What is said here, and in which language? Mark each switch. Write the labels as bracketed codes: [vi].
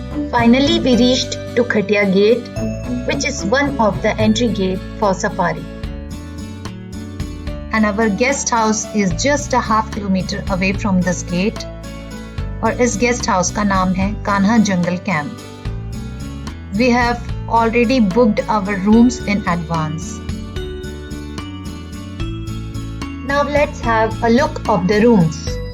[en] Finally, we reached to Khatia Gate, which is one of the entry gate for safari. And our guest house is just a half kilometer away from this gate. [hi] और इस guest house का नाम है Kanha Jungle Camp. [en] We have already booked our rooms in advance. Now let's have a look of the rooms.